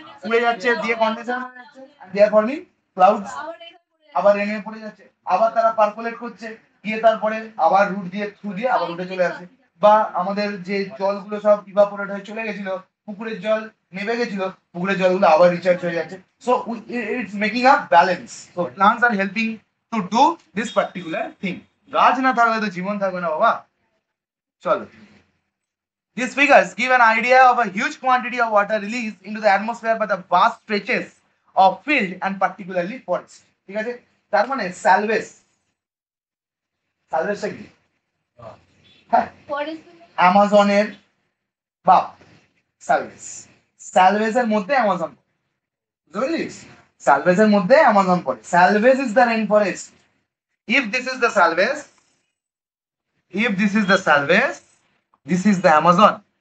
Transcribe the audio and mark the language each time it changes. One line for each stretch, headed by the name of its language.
Bangla: উড়ে যাচ্ছে, দিয়ে কন্ডেন্সার হয়ে যাচ্ছে,
English: there forming clouds,
Bangla: আবার রেনে পড়ে যাচ্ছে, আবার তারা পার্কুলেট করছে, গিয়ে তারপরে আবার রুট দিয়ে থ্রু দিয়ে আবার উঠে চলে আসে। বা আমাদের যে জলগুলো সব ইভাপোরেট হয়ে চলে গেছিল, পুকুরের জল নেমে গেছিল, পুকুরের জলগুলো আবার রিচার্জ হয়ে যাচ্ছে।
English: So it's making a balance. So plants are helping to do this particular thing.
Bangla: গাছ না থাকলে তো জীবন থাকবে না বাবা।
English: চলো, these figures give an idea of a huge quantity of water released into the atmosphere by the vast stretches of field and particularly forest.
Bangla: ঠিক আছে, তার মানে স্যালভেজ, স্যালভেজটা কি? হ্যাঁ, অ্যামাজনের বাপ স্যালভেজ। স্যালভেজের মধ্যে অ্যামাজন, বুঝতে পারলিস? স্যালভেজের মধ্যে অ্যামাজন পড়ে।
English: Selvas is the rain forest. If this is the selvas, if this is the selvas, this is the Amazon.